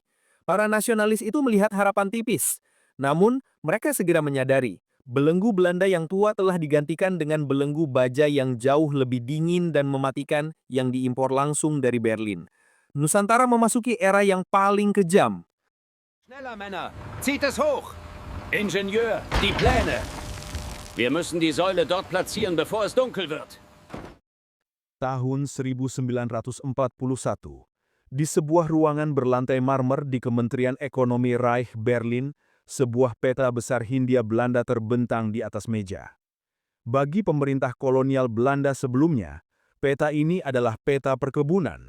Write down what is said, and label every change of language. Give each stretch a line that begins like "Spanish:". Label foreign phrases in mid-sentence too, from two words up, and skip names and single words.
Indonesian: Para nasionalis itu melihat harapan tipis. Namun, mereka segera menyadari belenggu Belanda yang tua telah digantikan dengan belenggu baja yang jauh lebih dingin dan mematikan yang diimpor langsung dari Berlin. Nusantara memasuki era yang paling kejam.
German: Schneller, Männer! Zieht es hoch! Ingenieur, die Pläne! Wir müssen die Säule dort platzieren, bevor es dunkel wird.
Indonesian: Tahun 1941, di sebuah ruangan berlantai marmer di Kementerian Ekonomi Reich Berlin, sebuah peta besar Hindia Belanda terbentang di atas meja. Bagi pemerintah kolonial Belanda sebelumnya, peta ini adalah peta perkebunan.